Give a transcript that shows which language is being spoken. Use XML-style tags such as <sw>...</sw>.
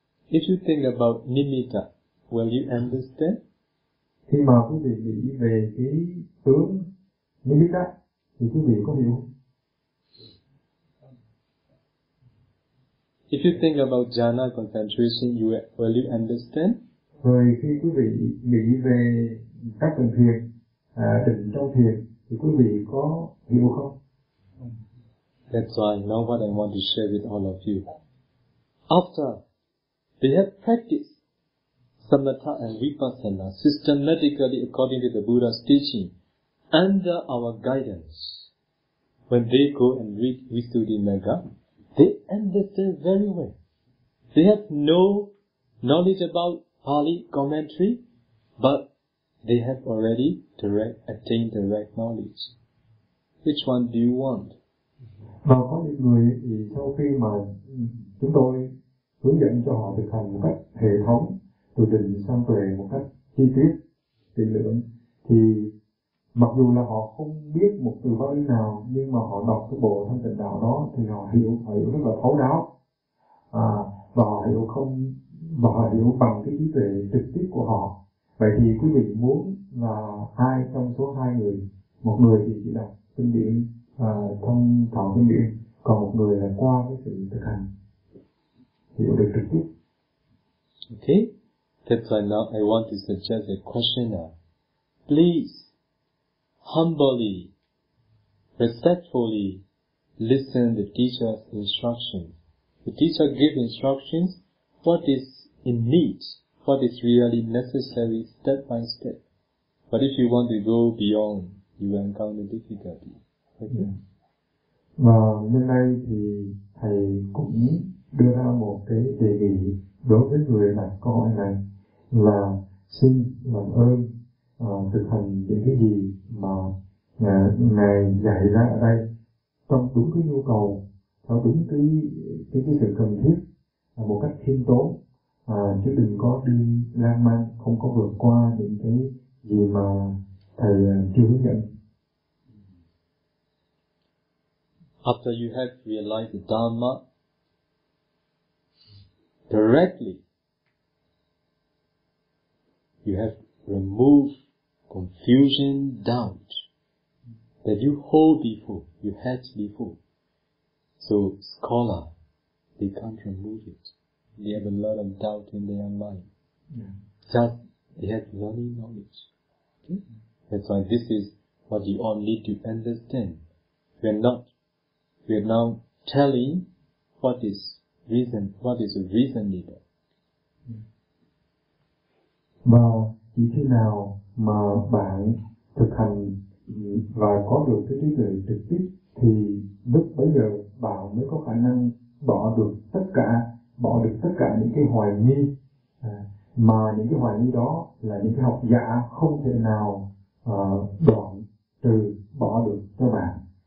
<en>If you think about nimitta, will you understand?</en> <vi>Khi mà quý vị nghĩ về cái tướng nimitta thì quý vị có hiểu?</vi> <en>If you think about jhana concentration, will you understand?</en> <vi>Rồi khi quý vị nghĩ về các tầng thiền, định trong thiền thì quý vị có hiểu không?</vi> <en>That's why now what I want to share with all of you. After they have practiced samatha and vipassana systematically according to the Buddha's teaching under our guidance, when they go and read Visuddhimagga, they understand very well. They have no knowledge about Pali commentary, but they have already attained direct knowledge. Which one do you want?</en> <vi>Và có những người thì sau khi mà chúng tôi hướng dẫn cho họ thực hành một cách hệ thống, từ định sang tuệ một cách chi tiết, tỉ lưỡng, thì mặc dù là họ không biết một từ Pali nào, nhưng mà họ đọc cái bộ thanh tịnh đạo đó thì họ hiểu rất là thấu đáo. Và họ hiểu bằng cái trí tuệ trực tiếp của họ. Vậy thì quý vị muốn là ai trong số hai người? Một người thì chỉ đọc kinh điển, thông thạo kinh điển, còn một người là qua cái sự thực hành hiểu được trực tiếp.</vi> <en>Okay, that's why now I want to suggest a questioner. Please humbly, respectfully listen to the teacher's instructions. The teacher gives instructions. What is in need? What is really necessary step by step? But if you want to go beyond, you will encounter difficulty. Okay?</en> <vi>Và hôm nay thì thầy cũng đưa ra một cái đề nghị đối với người đặt câu hỏi này là xin làm ơn thực hành những cái gì mà ngài dạy ra ở đây trong đúng cái nhu cầu, theo đúng cái sự cần thiết một cách khiêm tốn, chứ đừng có đi lang mang, không có vượt qua những cái gì mà thầy chưa hướng dẫn.</vi> <en>After you have realized the Dharma directly, you have removed confusion, doubt that you hold before, you had before. So scholar, they can't remove it. They have a lot of doubt in their mind. Yeah. Just they have learning knowledge. Okay. That's why this is what you all need to understand. We're now telling what is the reason leader.</en> <vi>Well, chỉ khi nào mà bạn thực hành và có được cái trí tuệ trực tiếp thì lúc bấy giờ bạn mới có khả năng bỏ được tất cả những cái hoài nghi, mà những cái hoài nghi đó là những cái học giả không thể nào đoạn trừ bỏ được cho bạn.</vi>